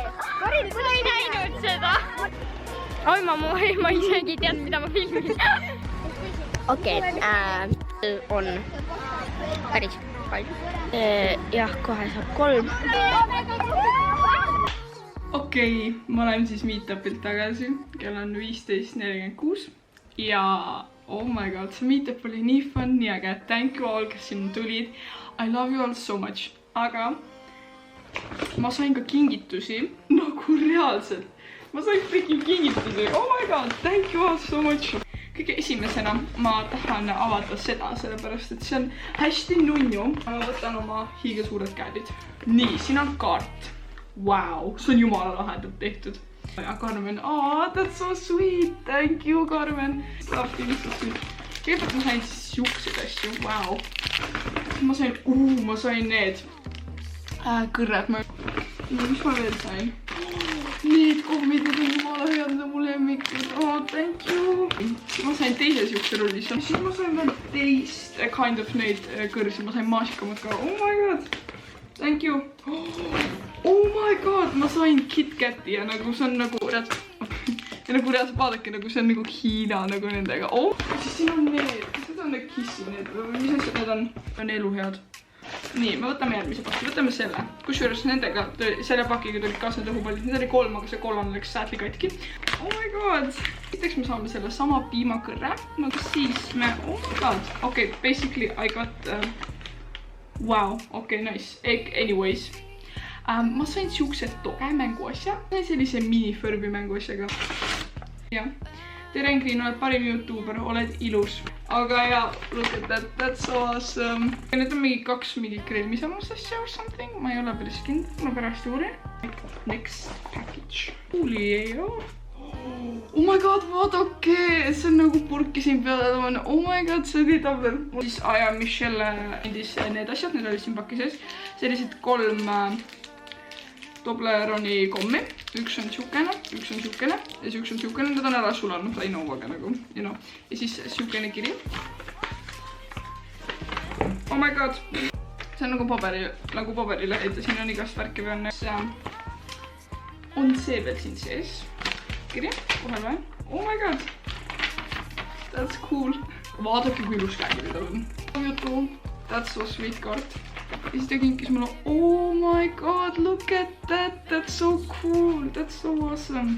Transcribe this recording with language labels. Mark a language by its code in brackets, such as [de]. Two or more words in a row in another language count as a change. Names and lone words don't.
[et] Marili, kuidas ei näinud seda? Oi, ma isegi ei teadnud, mida ma filmin. okei, on päris palju. Jah, kohe saab 3. Okei, ma olen siis meetupilt tagasi. Kell on 15:46 ja [en] oh my god, [et] see meetup oli nii fun, nii äge. [en] Thank you all, [et] kes sinna tulid. [en] I love you all so much. [et] Aga ma sain ka kingitusi, nagu reaalselt. Ma sain freaking kingitusi. [en] Oh my god, thank you all so much. [et] Kõige esimesena ma tahan avada seda, sellepärast et see on hästi nunnu. Ma võtan oma hiiga suured käedid. Nii, siin on kaart. Wow, see on jumala lahedalt tehtud. Ja [en] Carmen, oh, that's so sweet. Thank you, Carmen. Love you, so sweet. [et] Kõigepealt ma sain siis siuksed asju. Wow. Ma sain need kõrred. Mis ma veel sain? Need kohmid on jumala head, mu lemmikud. [en] Oh, thank you. [et] Ma sain teise siukse rolli. Siis ma sain veel teist [en] kind of [et] neid kõrsi. Ma sain maasikamad ka. [en] Oh my god. Thank you. Oh my god. [et] Ma sain KitKati ja nagu see on nagu reaalselt vaadake, nagu see on nagu Hiina nagu nendega. Oh, siis siin on need. Need on need kissi. Mis asjad need on? On eluhead. Nii, me võtame järgmise paki, võtame selle. Kusjuures nendega, selle pakiga tulid kaasa tõhupallid. Need oli 3, aga see kollane läks säätli katki. [en] Oh my god! [et] Näiteks me saame selle sama piimakõrre. Nagu siis me... [en] Oh my god! Okay, basically I got... Wow, okay, nice. Anyways. [et] Ma sain siukse toge mänguasja. Sain sellise mini-Furby mänguasjaga. Jah. Tere Ingrid, oled parim YouTuber, oled ilus. Aga ja, [en] look at that, that's so awesome. [et] Need on mingi 2 mingi kreemisamust asja [en] or something. [et] Ma ei ole päris kindel, ma pärast uurin. [en] Next package. [et] Kuuli ei ole. [en] Oh my god, [et] vaadake! See on nagu purki siin peale. [en] Oh my god, [et] see oli tabel. Siis Aja Michelle andis need asjad, need olid siin paki sees. Sellised 3 Tobleroni kommi. Üks on siukene ja siis üks on siukene. Need on ära sulanud Lainovaga nagu, [en] you know. [et] Ja siis siukene kiri. [en] Oh my god. [et] See on nagu paberile, et siin on igast värki või on see veel siin sees. Kiri, kohe loen. [en] Oh my god. That's cool. [et] Vaadake, kui ilus käekiri tal on. [en] That's so sweet [et] kaart. Ja siis ta kinkis mulle, [en] oh my god, look at that, that's so cool, that's so awesome.